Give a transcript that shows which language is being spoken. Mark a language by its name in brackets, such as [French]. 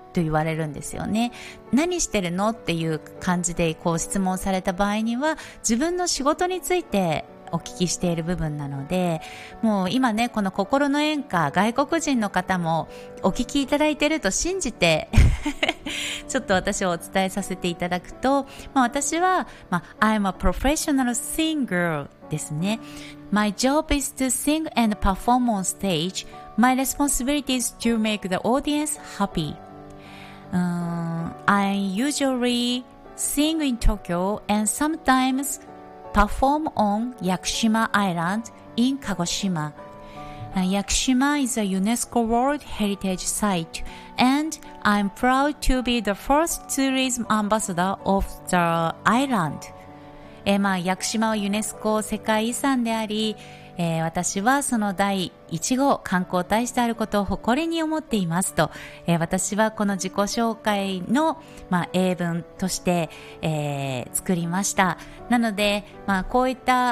[Japanese] と言われるんですよね。何してるの?っていう感じでこう質問された場合には自分の仕事についてお聞きしている部分なので、もう今ねこの心の演歌、外国人の方もお聞きいただいてると信じてちょっと私をお伝えさせていただくと、まあ、私は、まあ、 [English] I'm a professional singer [Japanese] ですね。 [English] My job is to sing and perform on stage. My responsibility is to make the audience happy. I usually sing in Tokyo and sometimes perform on Yakushima Island in Kagoshima. Yakushima is a UNESCO World Heritage Site and I'm proud to be the first tourism ambassador of the island. [Japanese] まあ、屋久島はユネスコ世界遺産であり、私はその第1号観光大使であることを誇りに思っていますと、私はこの自己紹介の、まあ、英文として、作りました。なので、まあ、こういった